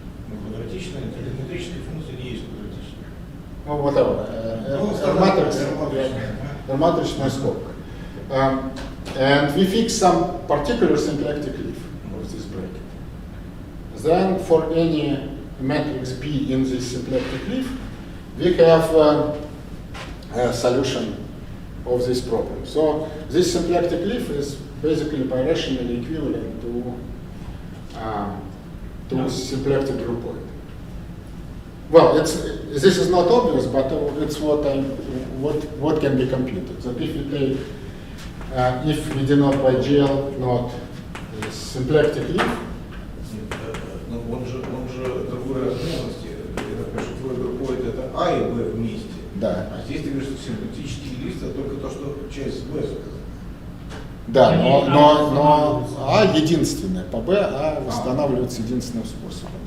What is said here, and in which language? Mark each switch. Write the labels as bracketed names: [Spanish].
[Russian] Квадратичная, тригонометрическая функция не есть квадратичная. Ну, whatever. Матричная скобка. [English] And we fix some particular symplectic leaf of this bracket. Then for any matrix P in this symplectic leaf, we have a solution of this problem. So this symplectic leaf is basically birationally equivalent to symplectic gruppoid. Well, this is not obvious, but it's what can be computed. That if you take if we denote by GL not symplectic leaf. [Russian] Он же другой размерности. Это, конечно, твой группоид это А и Б вместе. Да. А здесь ты говоришь, что симплектический лист это только то, что часть Б заказала. Да, но А единственное. По Б А восстанавливается единственным способом.